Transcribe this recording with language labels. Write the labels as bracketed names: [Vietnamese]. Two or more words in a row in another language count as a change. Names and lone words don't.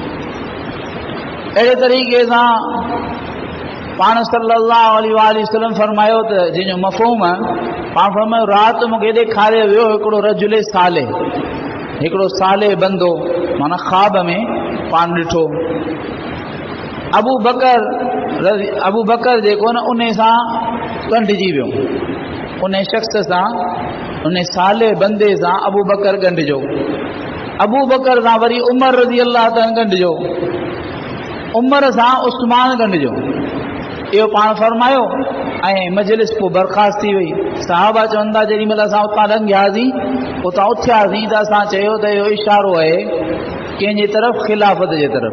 [Sindhi] अहिड़े तरीक़े सां पाण [Arabic] صلى الله عليه وسلم [Sindhi] फरमायो त जंहिंजो मफ़हूम आहे पाण फरमायो राति मूंखे ॾेखारियो वियो हिकिड़ो [Arabic] رجل صالح, [Sindhi] हिकिड़ो साले बंदो, माना ख़्वाब में पाण ॾिठो। अबू बकर जेको न उन सां ॻंढिजी वियो, उन शख़्स सां, उन साले बंदे सां अबू बकर ॻंढिजो। अबू बकर सां वरी उमर [Arabic] رضي الله تعالى [Sindhi] ॻंढिजो, उमर सां उस्मान ॻंढिजो। इहो पाण फरमायो ऐं मजलिस पोइ बर्खास्त थी वई। सहाबा चवनि था जेॾी महिल असां उतां लंघियासीं, उतां उथियासीं त असां चयो त इहो इशारो आहे कंहिंजे तरफ़, ख़िलाफ़त जे तरफ़।